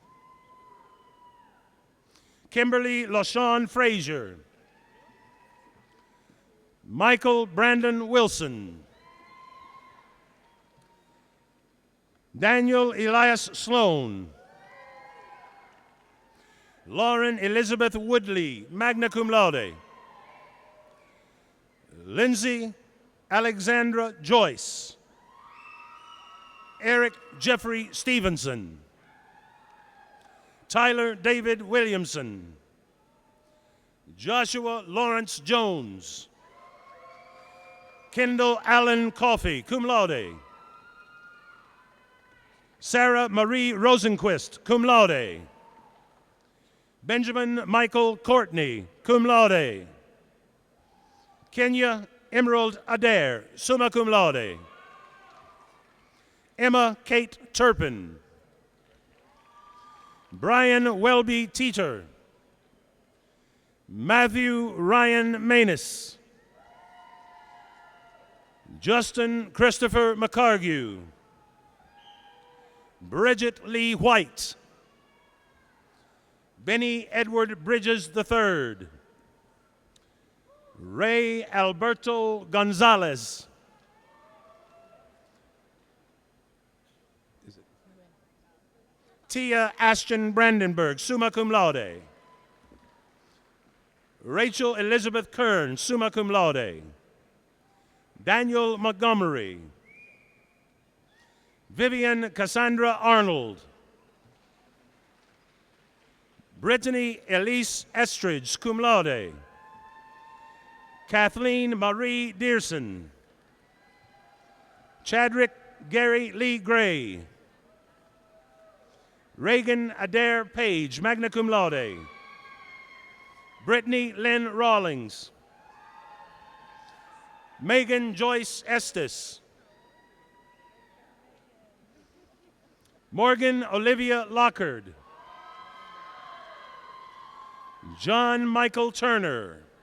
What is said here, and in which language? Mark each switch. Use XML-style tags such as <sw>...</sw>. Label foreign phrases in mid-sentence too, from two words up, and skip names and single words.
<en>Kimberly LaShawn Frazier. Michael Brandon Wilson. Daniel Elias Sloan. Lauren Elizabeth Woodley,</en> <la>magna cum laude.</la> <en>Lindsay Alexandra Joyce. Eric Jeffrey Stevenson. Tyler David Williamson. Joshua Lawrence Jones. Kendall Allen Coffey,</en> <la>cum laude.</la> <en>Sarah Marie Rosenquist,</en> <la>cum laude.</la> <en>Benjamin Michael Courtney,</en> <la>cum laude.</la> <en>Kenya Emerald Adair,</en> <la>summa cum laude.</la> <en>Emma Kate Turpin. Brian Welby Teeter. Matthew Ryan Manus. Justin Christopher McCargue. Bridget Lee White. Benny Edward Bridges III. Ray Alberto Gonzalez. Tia Ashton Brandenburg,</en> <la>summa cum laude.</la> <en>Rachel Elizabeth Kern,</en> <la>summa cum laude.</la> <en>Daniel Montgomery. Vivian Cassandra Arnold. Brittany Elise Estridge,</en> <la>cum laude.</la> <en>Kathleen Marie Dearson. Chadrick Gary Lee Gray. Reagan Adair Page,</en> <la>magna cum laude.</la> <en>Brittany Lynn Rawlings. Megan Joyce Estes. Morgan Olivia Lockard. John Michael Turner.</en>